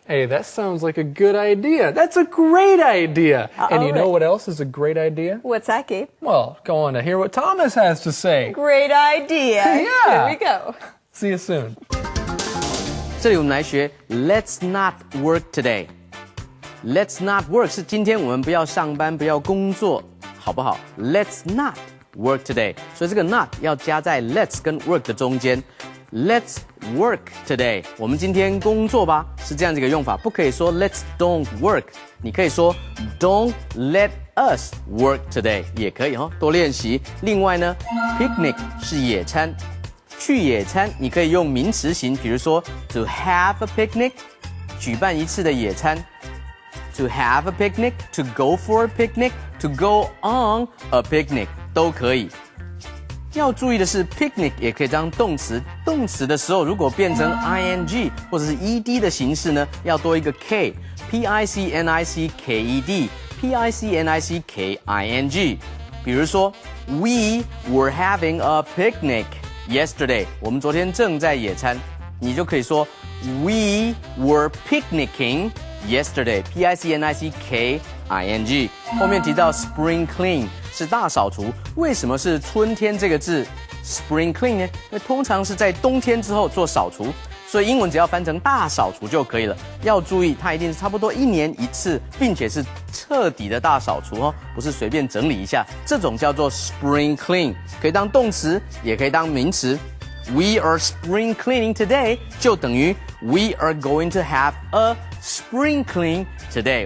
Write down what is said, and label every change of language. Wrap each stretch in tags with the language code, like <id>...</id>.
<en>Hey, that sounds like a good idea. That's a great idea. And you know what else is a great idea? What's that, Gabe? Well, go on to hear what Thomas has to say. Great idea. Yeah. Here we go. See you soon.</en> <zh>这里我们来学</zh> <en>Let's not work today. Let's not work</en> <zh>是今天我们不要上班，不要工作，好不好 ？</zh> <en>Let's not work today.</en> <zh>所以这个 not 要加在 let's 跟 work 的中间。</zh> <en>Let's work today.</en> <zh>我们今天工作吧，是这样子一个用法，不可以说</zh> <en>Let's don't work.</en> <zh>你可以说</zh> <en>Don't let us work today</en> <zh>也可以哈，多练习。另外呢 ，picnic 是野餐，去野餐你可以用名词型，比如说</zh> <en>to have a picnic，</en> <zh>举办一次的野餐。</zh> <en>To have a picnic, to go for a picnic, to go on a picnic</en> <zh>都可以。要注意的是 picnic 也可以当动词，动词的时候如果变成 ing 或者是 ed 的形式呢，要多一个 k， picnicked, picnickking。比如说</zh> <en>We were having a picnic yesterday，</en> <zh>我们昨天正在野餐，你就可以说</zh> <en>We were picnicking yesterday, picnicking。</en> <zh>后面提到 spring clean 是大扫除，为什么是春天这个字 spring clean 呢？因为通常是在冬天之后做扫除，所以英文只要翻成大扫除就可以了。要注意，它一定是差不多1年1次，并且是彻底的大扫除哦，不是随便整理一下。这种叫做 spring clean， 可以当动词，也可以当名词。</zh> <en>We are spring cleaning today</en> <zh>就等于</zh> <en>We are going to have a spring clean today。</en>